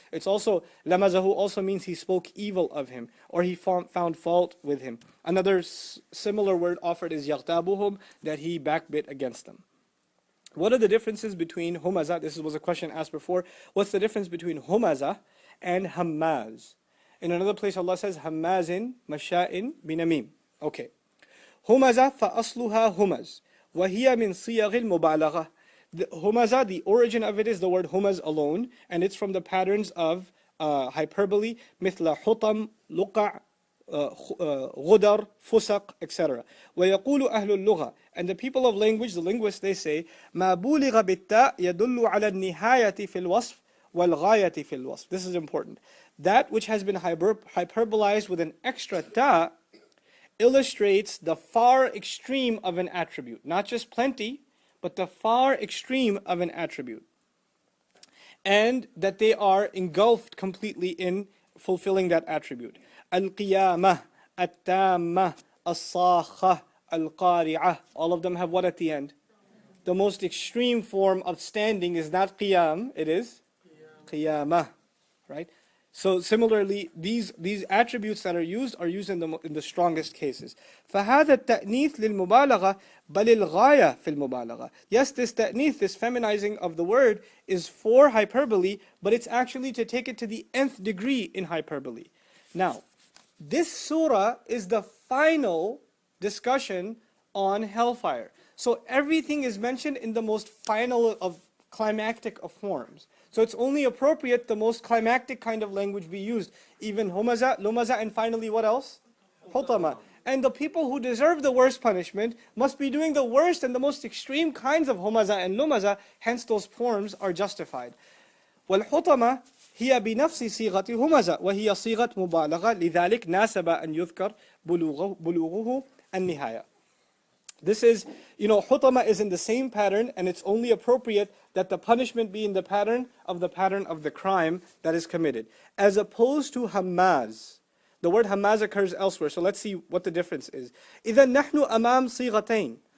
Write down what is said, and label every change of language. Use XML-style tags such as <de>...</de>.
<en>It's also, lamazahu also means he spoke evil of him, or he found fault with him. Another similar word offered is yaghtabuhum, that he backbit against them. What are the differences between Humazah? This was a question asked before. What's the difference between Humazah and Hammaz? In another place Allah says, Hammazin, Masha'in, Binamim. Okay.</en> <ar>Humazah فَأَصْلُهَا humaz وَهِيَ مِنْ صِيَغِ الْمُبَالَغَةِ.</ar> <en>Humazah, the origin of it is the word humaz alone, and it's from the patterns of hyperbole,</en> <ar>مثل حطم, لقع, غدر, فسق, etc. ويقول أهل اللغة,</ar> <en>and the people of language, the linguists, they say</en> <ar>ما بولغ بالتاء يدل على النهاية في الوصف والغاية في الوصف.</ar> <en>This is important. That which has been hyperbolized with an extra ta illustrates the far extreme of an attribute. Not just plenty, but the far extreme of an attribute. And that they are engulfed completely in fulfilling that attribute. Al-Qiyamah, At-Tammah, As-Sakhah, Al-Qari'ah. All of them have what at the end? The most extreme form of standing is not Qiyam, it is Qiyamah. Right? So similarly, these attributes that are used in the strongest cases.</en> <ar>فهذا التأنيث للمبالغة بل الغاية في المبالغة.</ar> <en>Yes, this ta'nith, this feminizing of the word, is for hyperbole, but it's actually to take it to the nth degree in hyperbole. Now, this surah is the final discussion on hellfire. So everything is mentioned in the most final of climactic of forms. So it's only appropriate the most climactic kind of language be used. Even Humazah, Lumazah, and finally what else? Hutamah. And the people who deserve the worst punishment must be doing the worst and the most extreme kinds of Humazah and Lumazah, hence those forms are justified.</en> <ar>والحطمة هي بنفس صيغة همزة وهي صيغة مبالغة لذلك ناسب أن يذكر بلوغه النهاية.</ar> <en>This is, Hutama is in the same pattern, and it's only appropriate that the punishment be in the pattern of the crime that is committed. As opposed to Hammaz. The word Hammaz occurs elsewhere, so let's see what the difference is.</en> <ar>إِذَا نَحْنُ أَمَامْ صِيغَتَيْن.</ar>